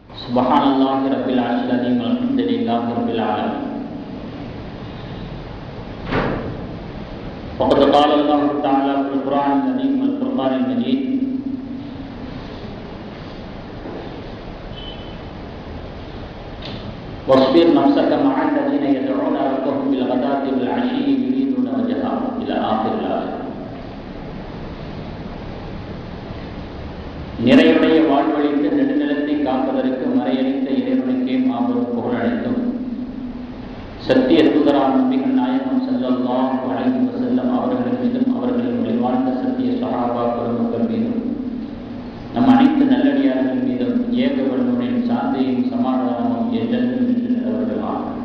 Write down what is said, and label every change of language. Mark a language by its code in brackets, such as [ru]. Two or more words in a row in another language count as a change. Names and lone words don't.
[ar] سبحان الله رب العرش العظيم والحمد لله رب العالمين. وقد قال الله تعالى في القرآن العظيم والفرقان المجيد واصبر نفسك مع الذين يدعون ربهم بالغداة والعشي يريدون وجهه إلى آخر الآية. [ta] நிறையுடைய வாழ்வழித்து நெடுநிலத்தை காப்பதற்கு மறையளித்த இறைவனுக்கே மாபெரும் புகழ் அளித்தும் சத்திய தூதராம் நபிகள் நாயகம் [ar] صلى الله عليه وسلم [ta] அவர்கள் மீதும் அவர்களின் வழிவாழ்ந்த சத்திய ஸஹாபா பெருமக்கள் மீதும் நம் அனைத்து நல்லடியார்கள் மீதும் ஏக வல்லவனின் சாந்தியும் சமாதானமும் என்றென்றும் நின்று நிலவர்களாம்.